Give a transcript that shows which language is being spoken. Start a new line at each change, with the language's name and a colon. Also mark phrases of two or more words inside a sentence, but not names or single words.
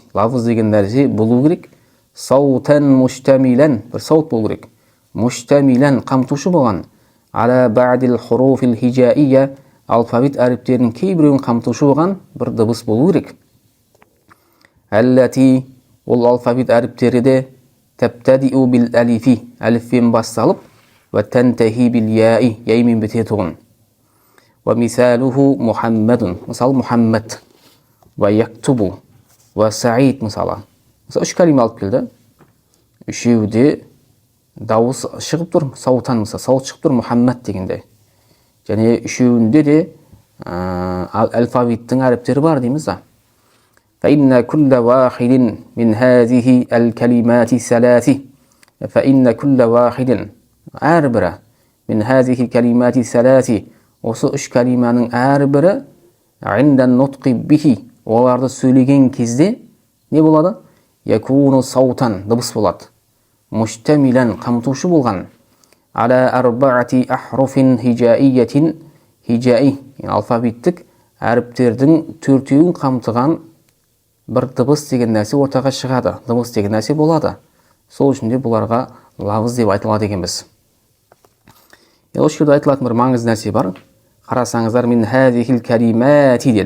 Kazakh: Лавыз деген нәрсе болу керек.
Arabic: صوتا مشتملا,
Kazakh: бір саут болу керек. Муштамилан, қамтушы болған.
Arabic: على بعض الحروف الهجائية,
Kazakh: алфавит әріптерінің кейбіреуін қамтушы болған бір дыбыс болу керек. Әлләти, ол алфавит әріптері де
Arabic: تبتدئ بالألف,
Kazakh: әлифпен басталып,
Arabic: وتنتهي بالياء,
Kazakh: яймен бітетуғын.
Arabic: ومثاله محمد, мысалы Мухаммад. ويكتب، وسعيد,
Kazakh: мысалы. Мысалы, үш кәлиме алып келді. Үшеуде дауыс шығып тұр, саутан, мысалы, саут шығып тұр Мухаммад дегенде. Және үшеуінде де алфавиттің әріптері бар дейміз да.
Arabic: فإن كل واحد من هذه الكلمات الثلاث فإن كل واحد әрбірі من هذه الكلمات الثلاث
Kazakh: осы үш кәлиманың әрбірі
Arabic: عند النطق به
Kazakh: оларды сөйлеген кезде не болады?
Arabic: يكون صوتا
Kazakh: дыбыс болады. مشتملا қамтушы болған.
Arabic: على 4 أحرف هجائية هجائي
Kazakh: алфавиттік әріптердің төртеуін қамтыған бір дыбыс деген нәрсе ортаға шығады. Дыбыс деген нәрсе болады. Сол үшін де бұларға лавыз деп айтылады екенбіз. Осы жерде айтылатын бір маңызды нәрсе бар. Қарасаңыздар,
Arabic: من هذه الكلمات
Kazakh: деді.